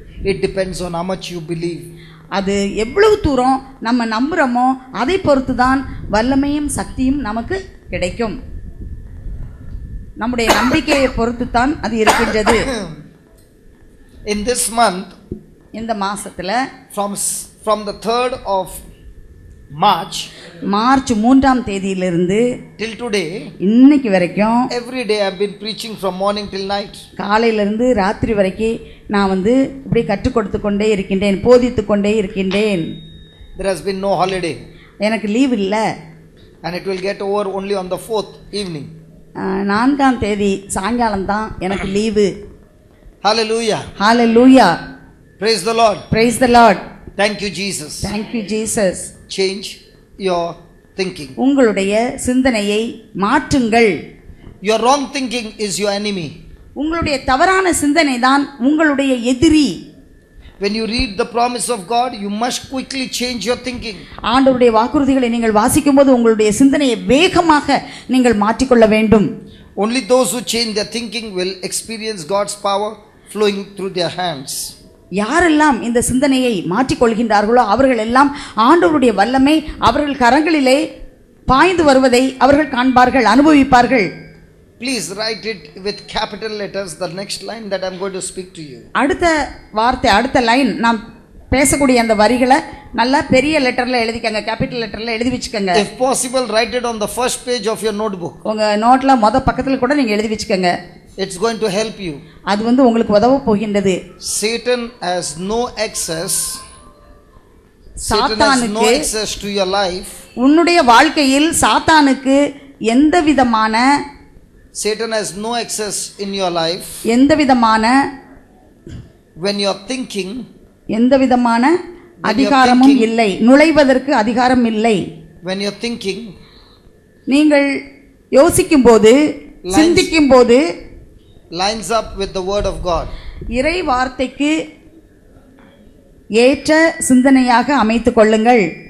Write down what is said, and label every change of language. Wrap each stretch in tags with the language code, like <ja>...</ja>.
<en>It depends on how much you believe.</en> <ta>அது எவ்வளவு தூரம் நம்ம நம்புறோமோ அதை பொறுத்து தான் வல்லமையும் சக்தியும் நமக்கு கிடைக்கும். நம்முடைய நம்பிக்கையை பொறுத்து தான் அது இருக்கின்றது.</ta> <en>In this month,</en> <ta>இந்த மாசத்துல</ta> <en>from the 3rd of March,</en> <ta>March 3ஆம் தேதியிலிருந்து</ta> <en>till today,</en> <ta>இன்னைக்கு வரைக்கும்</ta> <en>every day I have been preaching from morning till night.</en> <ta>காலையிலிருந்து ராத்திரி வரைக்கும் நான் இப்படி கற்றுக் கொடுத்து கொண்டே இருக்கின்றேன், போதித்து கொண்டே இருக்கின்றேன்.</ta> <en>There has been no holiday.</en> <ta>எனக்கு லீவ் இல்லை.</ta> <en>And it will get over only on the 4th evening.</en> <ta>4ஆம் தேதி சாயங்காலம் தான் எனக்கு leave.</ta> <en>Hallelujah. Hallelujah. Praise the Lord. Praise the Lord. Thank you, Jesus. Thank you, Jesus. Change your thinking.</en> <ta>உங்களுடைய சிந்தனையை மாற்றுங்கள்.</ta> <en>Your wrong thinking is your enemy.</en> <ta>உங்களுடைய தவறான சிந்தனை தான் உங்களுடைய எதிரி.</ta> <en>When you read the promise of God, you must quickly change your thinking.</en> <ta>ஆண்டவருடைய வாக்குறுதிகளை நீங்கள் வாசிக்கும்போது உங்களுடைய சிந்தனையை வேகமாக நீங்கள் மாற்றிக்கொள்ள வேண்டும்.</ta> <en>Only those who change their thinking will experience God's power flowing through their hands.</en> <ta>யாரெல்லாம் இந்த சிந்தனையை மாற்றிக்கொள்கின்றார்களோ அவர்கள் எல்லாம் ஆண்டவருடைய வல்லமை அவர்கள் கரங்களிலே பாய்ந்து வருவதை அவர்கள் காண்பார்கள், அனுபவிப்பார்கள்.</ta> <en>Please write it with capital letters, the next line that I'm going to speak to you.</en> <ta>அடுத்த வார்த்தை, அடுத்த லைன், நாம் பேசக்கூடிய அந்த வரிகளை நல்லா பெரிய லெட்டர்ல எழுதிக்கங்க, கேபிட்டல் லெட்டர்ல எழுதி வச்சுக்கங்க.</ta> <en>If possible, write it on the first page of your notebook.</en> <ta>உங்க நோட்ல முத பக்கத்துல கூட நீங்க எழுதி வச்சுக்கங்க.</ta> <en>It's going to help you.</en> <ta>அது வந்து உங்களுக்கு உதவ போகின்றது.</ta> <en>Satan has no access. Satan has no</en> <ta>சாத்தானுக்கு</ta> <en>access to your life.</en> <ta>உன்னுடைய வாழ்க்கையில் சாத்தானுக்கு எந்த விதமான</ta> <en>Satan has no access in your life</en> <ta>எந்த விதமான</ta> <en>when you're thinking.</en> <ta>எந்த விதமான அதிகாரமும் இல்லை, நுழைவதற்கு அதிகாரம் இல்லை.</ta> <en>When you're thinking,</en> <ta>நீங்கள் யோசிக்கும் போது, சிந்திக்கும் போது</ta> <en>lines up with the word of God.</en> <ta>இறை வார்த்தைக்கு ஏற்ற சிந்தனையாக அமைத்துக் கொள்ளுங்கள்.</ta>